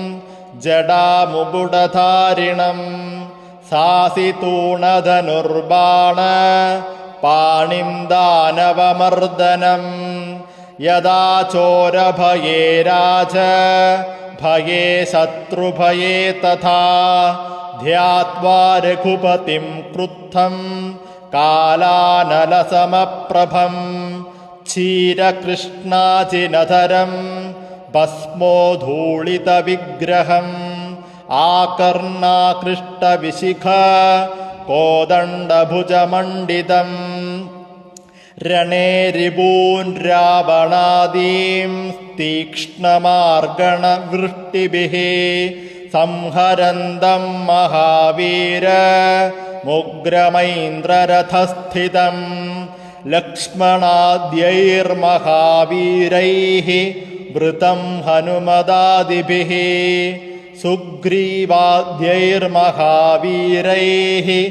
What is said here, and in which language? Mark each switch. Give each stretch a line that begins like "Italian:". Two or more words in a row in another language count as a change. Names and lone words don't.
Sanskrit: जडामुकुटधारिणं सासितूणधनुर्बाण पाणिं दानवमर्दनं यदा चोरभये राज भये शत्रुभये तथा ध्यात्वा रघुपतिं क्रुद्धं कालानलसमप्रभं क्षीरकृष्णाजिनधरं भस्मोद्धूलितविग्रहम् आकर्णाकृष्टविशिखा कोदण्डभुजमण्डितम् രണേ രിപൂൻ രാവണാദീം തീക്ഷ്ണമാർഗണവൃഷ്ടിഭിः സംഹരന്തം മഹാവീര മുഗ്രമൈന്ദ്രരഥസ്ഥിതം ലക്ഷ്മണാദ്യൈർമഹാവീരൈः വൃതം ഹനുമദാദിഭിः സുഗ്രീവാദ്യൈർമഹാവീരൈः